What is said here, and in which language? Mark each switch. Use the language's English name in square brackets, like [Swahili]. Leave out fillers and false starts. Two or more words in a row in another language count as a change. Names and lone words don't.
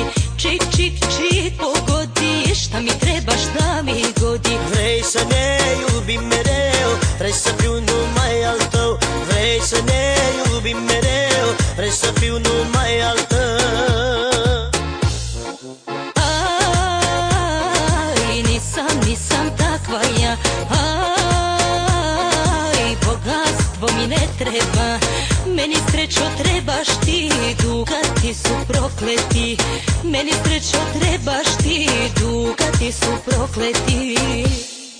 [Serbian] Čik, čik, čik, pogodi, šta mi treba, šta mi godi. [Romanian] Vrei să ne iubim mereu, vrei să fiu numai al tău. Vrei să ne iubim mereu, vrei să fiu numai al tău. [Serbian] Aj, nisam takva ja. Aj, bogatstvo mi ne treba. Meni srećo trebaš ti, dugati su prokleti. Meni srećo trebaš ti, dugati su prokleti.